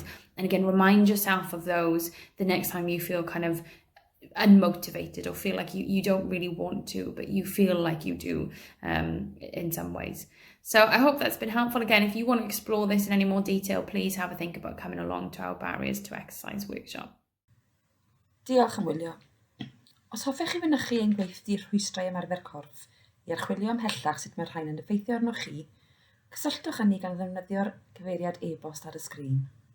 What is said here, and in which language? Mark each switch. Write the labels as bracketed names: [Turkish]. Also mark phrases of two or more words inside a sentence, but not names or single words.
[English] And again, remind yourself of those the next time you feel kind of unmotivated or feel like you don't really want to, but you feel like you do in some ways. So I hope that's been helpful. Again, if you want to explore this in any more detail, please have a think about coming along to our Barriers to Exercise workshop. [Welsh] Diolch archwilio. Os hoffech chi fynychu ein gweithdi'r rhwystrau ymarfer corff i archwilio ymhellach sut mae'r rhain yn effeithio arnoch chi, cysylltwch â ni gan ddefnyddio'r cyfeiriad e-bost ar y sgrin.